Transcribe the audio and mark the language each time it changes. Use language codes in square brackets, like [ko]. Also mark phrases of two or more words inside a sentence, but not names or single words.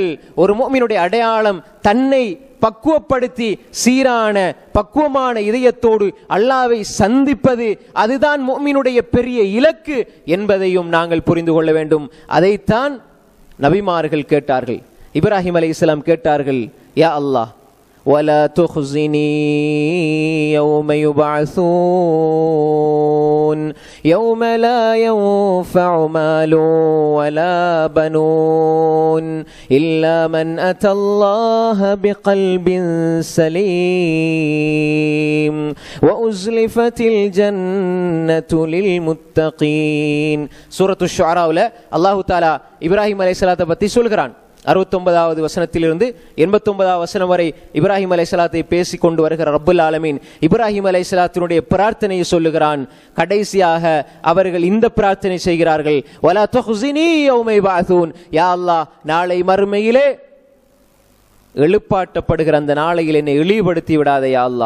[ta] ஒரு முஃமினுடைய அடையாளம் தன்னை பக்குவப்படுத்தி சீரான பக்குவமான இதயத்தோடு அல்லாஹ்வை சந்திப்பது. அதுதான் முஃமினுடைய பெரிய இலக்கு என்பதையும் நாங்கள் புரிந்து கொள்ள வேண்டும். அதைத்தான் நபிமார்கள் கேட்டார்கள். இப்ராஹிம் அலைஹிஸ்ஸலாம் கேட்டார்கள், [ar] يا الله ولا تخزني يوم يبعثون يوم لا ينفع مال ولا بنون إلا من أتى الله بقلب سليم وأزلفت الجنة للمتقين. [ta] சூரத்து ஷுஆராவுல அல்லாஹ் தஆலா இப்ராஹிம் அலைஹிஸ்ஸலாத்தை பற்றி சொல்கிறான். 69வது வசனத்திலிருந்து 89வது வசனம் வரை இப்ராஹிம் அலைஹிஸ்ஸலாத்தை பேசிக் கொண்டு வருகிற [ar] رب العالمين [ta] இப்ராஹிம் அலைஹிஸ்ஸலாத்தினுடைய பிரார்த்தனையை சொல்லுகிறான். கடைசியாக அவர்கள் இந்த பிரார்த்தனை செய்கிறார்கள், [ar] ولا تخزني يوم يبعثون، يا الله [ta] நாளை மறுமையிலே எழுப்பாட்டப்படுகிற அந்த நாளையில் என்னை இழிவுபடுத்தி விடாதே [ar] يا الله.